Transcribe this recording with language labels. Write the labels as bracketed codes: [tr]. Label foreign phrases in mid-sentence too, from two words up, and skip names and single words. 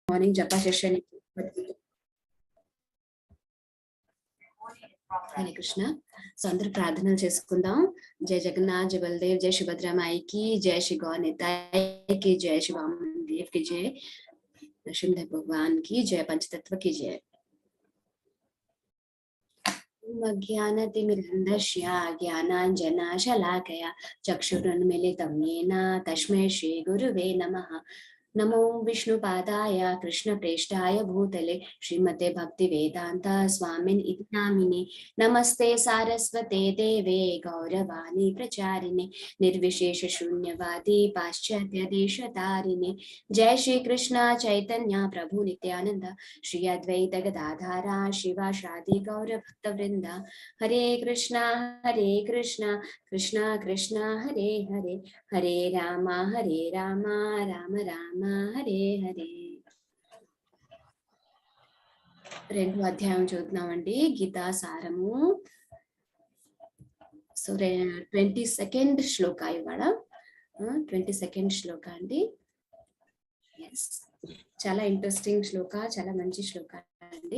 [te] మార్నింగ్ జప సెషన్. హరే కృష్ణ. సో అందరూ ప్రార్థనలు చేసుకుందాం. జయ జగన్నాథ్, జయ బలదేవ్, జయ సుభద్రమాయికి, జయ శ్రీ గౌరనితాయికి, జయ శ్రీ వామదేవ్ [hi] की जय, नरसिंहदेव भगवान की जय, पंचतत्व की जय. [sa] ज्ञानतिमिरन्धस्य ज्ञानाञ्जनशलाकया चक्षुरुन्मीलितं येन तस्मै श्रीगुरुवे नमः. नमो विष्णुपादाय कृष्णप्रेष्ठाय भूतले श्रीमते भक्तिवेदान्त स्वामिन् इति नामिने. नमस्ते सारस्वते देवे गौरवाणी प्रचारिणे निर्विशेष शून्यवादी पाश्चात्य देशतारिणे. जय श्री कृष्ण चैतन्य प्रभु नित्यानंद श्री अद्वैत गदाधारा शिवासादि गौर भक्तवृंद. हरे कृष्णा कृष्णा कृष्णा हरे हरे, हरे राम राम राम हरे हरे. [te] రెండో అధ్యాయం చూద్దామండి, గీతా సారము. సో 22nd శ్లోక ఇవాళ, 22nd శ్లోక అండి. చాలా ఇంట్రెస్టింగ్ శ్లోక, చాలా మంచి శ్లోక అండి.